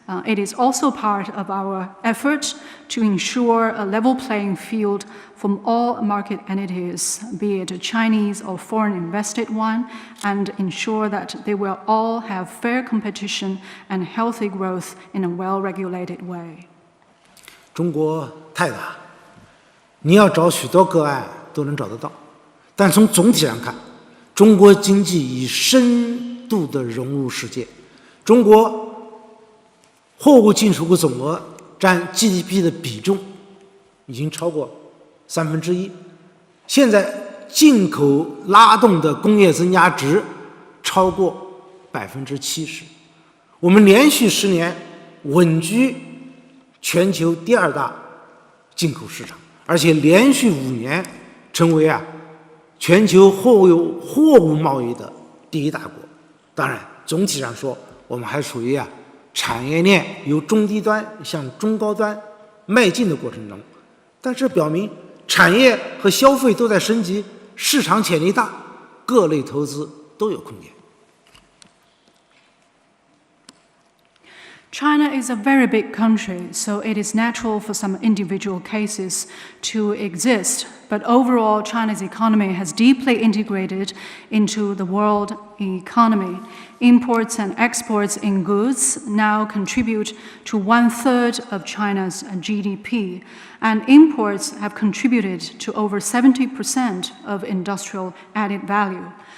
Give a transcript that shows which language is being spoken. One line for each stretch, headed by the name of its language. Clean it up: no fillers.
English: It is also part of our effort to ensure a level playing field from all market entities, be it a Chinese or foreign invested one, and ensure that they will all have fair competition and healthy growth in a well-regulated way.
Chinese: 中国太大，你要找许多个案都能找得到，但从总体上看，中国经济已深度地融入世界。中国货物进出口总额占 GDP 的比重已经超过1/3，现在进口拉动的工业增加值超过70%，我们连续10年稳居全球第2大进口市场，而且连续5年成为全球货物贸易的第1大国。当然，总体上说，我们还属于产业链由中低端向中高端迈进的过程中，但是表明产业和消费都在升级，市场潜力大，各类投资都有空间。
English: China is a very big country, so it is natural for some individual cases to exist. But overall, China's economy has deeply integrated into the world economy. Imports and exports in goods now contribute to 1/3 of China's GDP, and imports have contributed to over 70% of industrial added value.